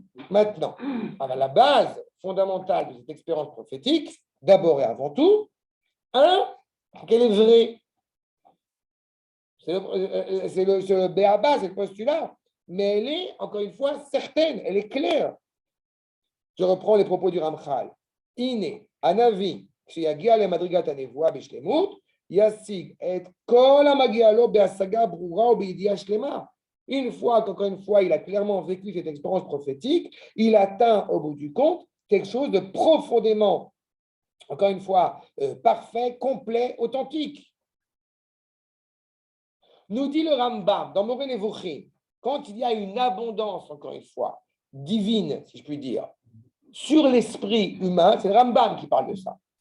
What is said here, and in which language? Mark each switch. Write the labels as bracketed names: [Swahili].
[French] Maintenant, la base fondamentale de cette expérience prophétique, d'abord et avant tout, qu'elle est vraie. C'est le béaba, c'est le postulat. Mais elle est, encore une fois, certaine, elle est claire. Je reprends les propos du Ramchal. [Hebrew] Ine, Anavi, כשיגיע למדרגת הנבואה בשלמות, ישיג את כל המגיע לו בהשגה ברורה ובידיעה שלמה. [French] Une fois qu'encore une fois, il a clairement vécu cette expérience prophétique, il atteint au bout du compte quelque chose de profondément, encore une fois, parfait, complet, authentique. Nous dit le Rambam dans Moreh Nevuchim, quand il y a une abondance, encore une fois, divine, si je puis dire, sur l'esprit humain, c'est le Rambam qui parle de ça.